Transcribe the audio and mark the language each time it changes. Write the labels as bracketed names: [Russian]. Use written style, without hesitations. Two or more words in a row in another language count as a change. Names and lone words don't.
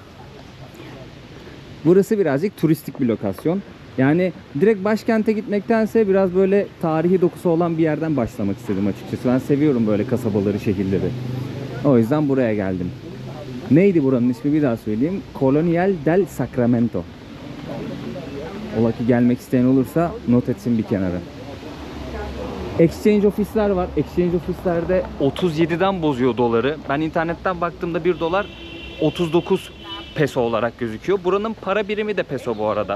[Turkish] Burası birazcık turistik bir lokasyon. Yani direkt başkente gitmektense biraz böyle tarihi dokusu olan bir yerden başlamak istedim açıkçası. Ben seviyorum böyle kasabaları, şehirleri. O yüzden buraya geldim. Neydi buranın ismi, bir daha söyleyeyim. Colonial del Sacramento. Ola ki gelmek isteyen olursa not etsin bir kenara. Exchange ofisler var. Exchange ofislerde 37'den bozuyor doları. Ben internetten baktığımda 1 dolar 39 peso olarak gözüküyor. Buranın para birimi de peso bu arada.